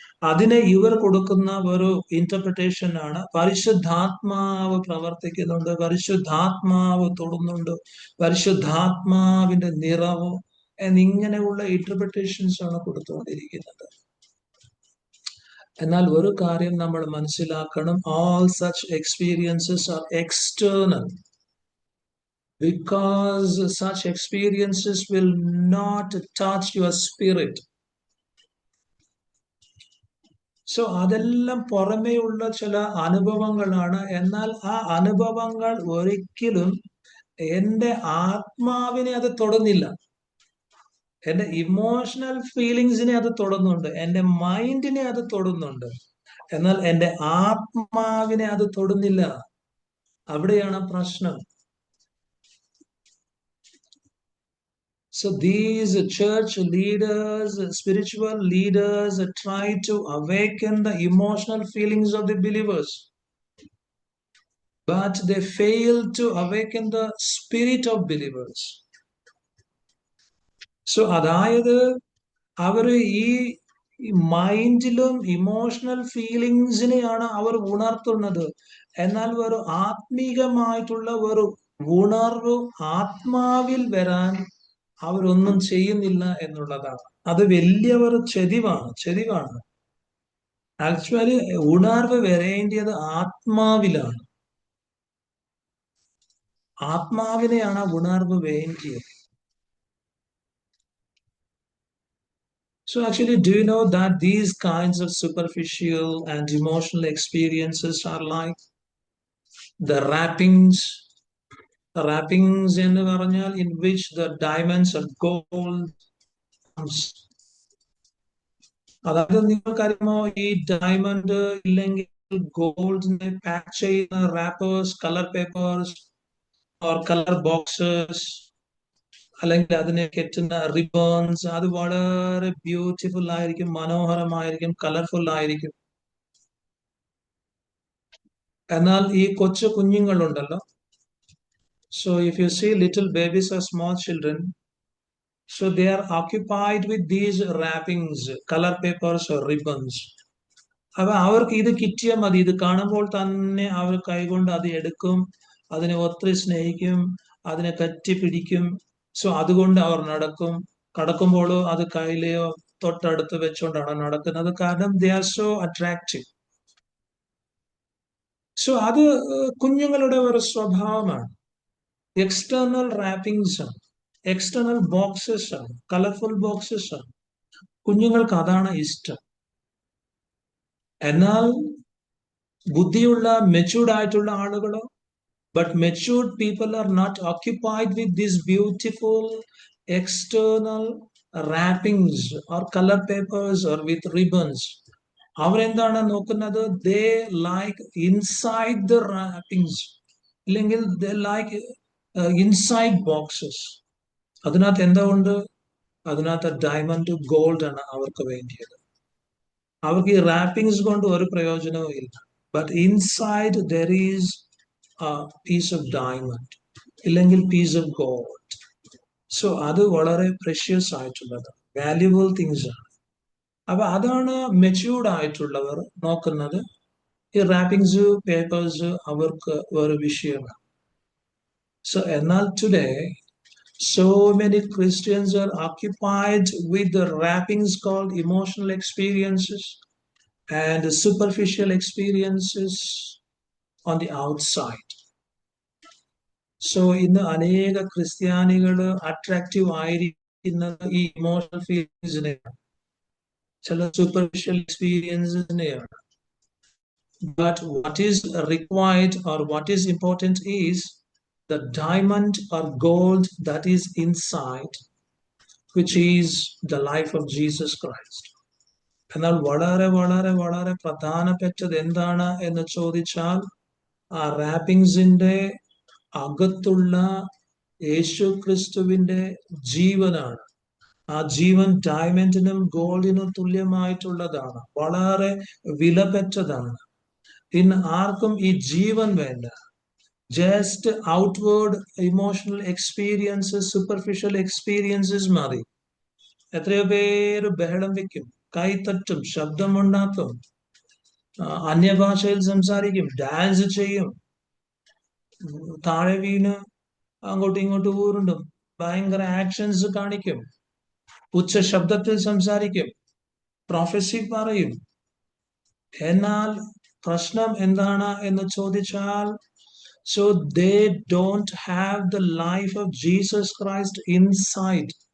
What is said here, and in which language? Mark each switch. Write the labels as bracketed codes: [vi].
[ml] അതിനെ ഇവർ കൊടുക്കുന്ന ഒരു ഇന്റർപ്രിട്ടേഷൻ ആണ് പരിശുദ്ധാത്മാവ് പ്രവർത്തിക്കുന്നുണ്ട്, പരിശുദ്ധാത്മാവ് തൊടുന്നുണ്ട്, പരിശുദ്ധാത്മാവിന്റെ നിറവ് എന്നിങ്ങനെയുള്ള ഇന്റർപ്രിട്ടേഷൻസ് ആണ് കൊടുത്തുകൊണ്ടിരിക്കുന്നത്. എന്നാൽ ഒരു കാര്യം നമ്മൾ മനസ്സിലാക്കണം, [en] all such experiences are external, because such experiences will not touch your spirit. [ml] So അതെല്ലാം പുറമേയുള്ള ചില അനുഭവങ്ങളാണ്. എന്നാൽ ആ അനുഭവങ്ങൾ ഒരിക്കലും എൻ്റെ ആത്മാവിനെ അത് തൊടുന്നില്ല. എൻ്റെ ഇമോഷണൽ ഫീലിങ്സിനെ അത് തൊടുന്നുണ്ട്, എൻ്റെ മൈൻഡിനെ അത് തൊടുന്നുണ്ട്, എന്നാൽ എൻ്റെ ആത്മാവിനെ അത് തൊടുന്നില്ല. അവിടെയാണ് പ്രശ്നം. [en] So these church leaders, spiritual leaders try to awaken the emotional feelings of the believers, but they fail to awaken the spirit of believers. [ml] So അതായത് അവർ ഈ മൈൻഡിലും ഇമോഷണൽ ഫീലിങ്സിനെയാണ് അവർ ഉണർത്തുന്നത്, എന്നാൽ ഒരു ആത്മീകമായിട്ടുള്ള ഒരു ഉണർവ് ആത്മാവിൽ വരാൻ അവരൊന്നും ചെയ്യുന്നില്ല എന്നുള്ളതാണ്. അത് വലിയ ഒരു ചെരിവാണ്. ആക്ച്വലി ഉണർവ് വരേണ്ടത് ആത്മാവിലാണ്. ആത്മാവിനെയാണ് ഉണർവ് വേണ്ടിയത്. [en] So actually, do you know that these kinds of superficial and emotional experiences are like the wrappings? Wrappings [ml] എന്ന് പറഞ്ഞാൽ [en] in which the diamonds of gold comes. [ml] അതായത് നിങ്ങൾക്കറിയാമോ, ഈ ഡയമണ്ട് ഇല്ലെങ്കിൽ ഗോൾഡിനെ പാക്ക് ചെയ്യുന്ന wrappers, colour papers or colour boxes, അല്ലെങ്കിൽ അതിനെ കെട്ടുന്ന റിബൺസ്, അത് വളരെ ബ്യൂട്ടിഫുൾ ആയിരിക്കും, മനോഹരമായിരിക്കും, കളർഫുൾ ആയിരിക്കും. എന്നാൽ ഈ കൊച്ചു കുഞ്ഞുങ്ങളുണ്ടല്ലോ, [en] so if you see little babies or small children, so they are occupied with these wrappings, color papers or ribbons. [ml] അപ്പൊ അവർക്ക് ഇത് കിട്ടിയാൽ മതി, ഇത് കാണുമ്പോൾ തന്നെ അവർ കൈകൊണ്ട് അത് എടുക്കും, അതിനെ ഒത്തിരി സ്നേഹിക്കും, അതിനെ കറ്റിപ്പിടിക്കും. സോ അതുകൊണ്ട് അവർ കടക്കുമ്പോഴോ അത് കയ്യിലെയോ തൊട്ടടുത്ത് വെച്ചുകൊണ്ടാണ് നടക്കുന്നത്, കാരണം [en] They are so attractive. [ml] So അത് കുഞ്ഞുങ്ങളുടെ ഒരു സ്വഭാവമാണ്. എക്സ്റ്റേണൽ റാപ്പിംഗ്സ് ആണ്, എക്സ്റ്റേണൽ ബോക്സസ് ആണ്, കളർഫുൾ ബോക്സസ് ആണ്. കുഞ്ഞുങ്ങൾക്ക് അതാണ് ഇഷ്ടം. എന്നാൽ ബുദ്ധിയുള്ള മെച്യൂർഡ് ആയിട്ടുള്ള ആളുകളോ, [en] but matured people are not occupied with these beautiful external wrappings or color papers or with ribbons. [ml] അവരെന്താണ് നോക്കുന്നത്? [en] they like inside the wrappings, [ml] അല്ലെങ്കിൽ [en] they like inside boxes. [ml] അതിനകത്ത് എന്താ ഉണ്ട്? അതിനകത്ത് ഡയമണ്ട് ഗോൾഡ് ആണ് അവർക്ക് വേണ്ടിയത്. അവർക്ക് ഈ റാപ്പിംഗ്സ് കൊണ്ട് ഒരു പ്രയോജനവും ഇല്ല. [en] but inside there is piece of diamond, [ml] ഇല്ലെങ്കിൽ [en] Piece of gold. [ml] സോ അത് വളരെ പ്രഷ്യസ് ആയിട്ടുള്ളത്, വാല്യുബിൾ തിങ്സ് ആണ്. അപ്പൊ അതാണ് മെച്യൂർഡ് ആയിട്ടുള്ളവർ നോക്കുന്നത്. ഈ റാപ്പിംഗ്സ്, പേപ്പേഴ്സ് അവർക്ക് ഒരു വിഷയമാണ്. [en] so [ml] എന്നാൽ [en] Today so many Christians are occupied with the wrappings called emotional experiences and superficial experiences on the outside. [ml] So ഇന്ന് അനേക ക്രിസ്ത്യാനികൾ അട്രാക്റ്റീവ് ആയിരിക്കുന്നത് ഈ ഇമോഷണൽ ഫീലിങ്സിനെയാണ്. ചില superficial എക്സ്പീരിയൻസിനെയാണ്. [en] But what is required or what is important is the diamond or gold that is inside, which is the life of Jesus Christ. [ml] എന്നാൽ വളരെ വളരെ വളരെ പ്രധാനപ്പെട്ടത് എന്താണ് എന്ന് ചോദിച്ചാൽ, ആ റാപ്പിംഗ്സിന്റെ അകത്തുള്ള യേശു ക്രിസ്തുവിന്റെ ജീവനാണ്. ആ ജീവൻ ഡയമണ്ടിനും ഗോൾഡിനും തുല്യമായിട്ടുള്ളതാണ്, വളരെ വിലപ്പെട്ടതാണ്. ഇന്ന് ആർക്കും ഈ ജീവൻ വേണ്ട. [en] just outward emotional experiences, superficial experiences [ml] മതി. എത്രയോ പേര് ബഹളം വെക്കും, കൈത്തട്ടും, ശബ്ദമുണ്ടാക്കും, അന്യഭാഷയിൽ സംസാരിക്കും, ഡാൻസ് ചെയ്യും, താഴെ വീണ് അങ്ങോട്ടും ഇങ്ങോട്ടും ഊരുണ്ടും ഭയങ്കര ആക്ഷൻസ് കാണിക്കും, ഉച്ച ശബ്ദത്തിൽ സംസാരിക്കും, പ്രൊഫസി പറയും. എന്നാൽ പ്രശ്നം എന്താണ് എന്ന് ചോദിച്ചാൽ, [en] so they don't have the life of Jesus Christ inside.